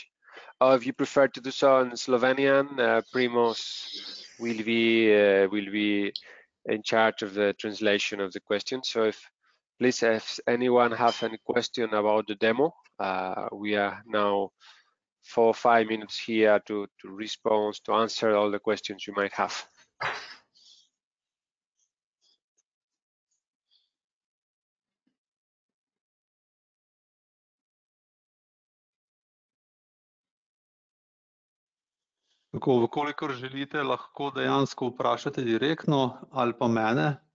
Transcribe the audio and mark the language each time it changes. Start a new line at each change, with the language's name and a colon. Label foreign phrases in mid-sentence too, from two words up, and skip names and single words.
English: Or if you prefer to do so in Slovenian, Primoz will be in charge of the translation of the question. So if anyone have any question about the demo, we are now 4 or 5 minutes here to respond, to answer all the questions you might have.
Slovenian: Tako, vkolikor želite, lahko dejansko vprašate direktno ali pa mene, pa